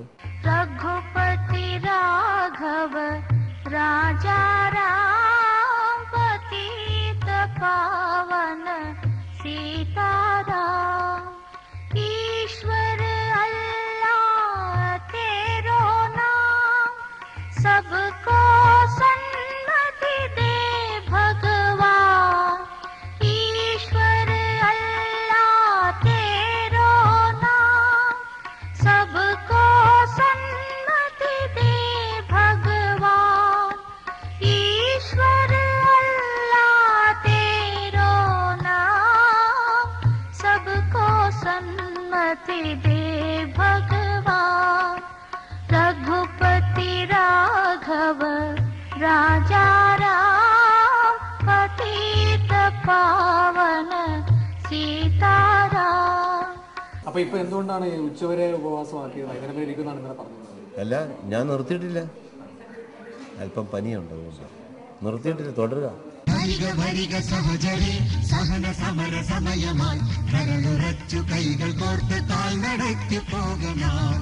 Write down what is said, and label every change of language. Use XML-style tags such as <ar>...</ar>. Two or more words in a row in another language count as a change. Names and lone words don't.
<hi>रघुपति राघव राजा राम पतित पावन सीताराम ईश्वर अल्लाह तेरो नाम सबको सन्मति दे भगवान ईश्वर अल्लाह तेरो नाम सबको सन्मति दे भगवान ईश्वर अल्लाह तेरो नाम सबको सन्मति दे भगवान रघुपति राघव राजा राम पतित पावन सीताराम.</hi> <ml>അപ്പൊ ഇപ്പൊ എന്തുകൊണ്ടാണ് ഉച്ചവരെ ഉപവാസമാക്കിയത്? വൈകുന്നേരം ഇരിക്കുന്നതാണ് ഇന്നലെ പറഞ്ഞത്. അല്ല, ഞാൻ നിർത്തിയിട്ടില്ല. അല്പം പനിയുണ്ട്, നിർത്തിയിട്ടില്ല, തുടരുക. സഹന സമര സമയമായി കരളുറച്ചു കൈകൾ കോർത്ത് കാൽനടയ്ക്ക് പോകണം.</ml>